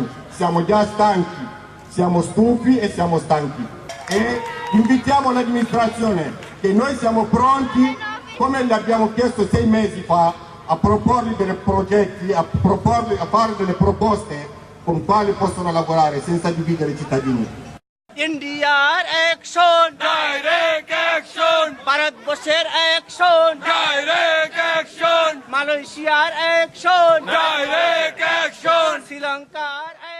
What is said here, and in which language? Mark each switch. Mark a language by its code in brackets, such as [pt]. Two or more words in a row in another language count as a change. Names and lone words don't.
[it] Siamo già stanchi, siamo stufi e siamo stanchi. E invitiamo l'amministrazione che noi siamo pronti, come gli abbiamo chiesto 6 mesi fa, a proporgli dei progetti, a fare delle proposte con quali possono lavorare senza dividere i cittadini. [bn] ইন্ডিয়ার অ্যাকশন, [en] direct action, [bn] ভারতবর্ষের অ্যাকশন, [en] direct action, [bn] মালয়েশিয়ার অ্যাকশন, [en] direct action, [bn] শ্রীলঙ্কার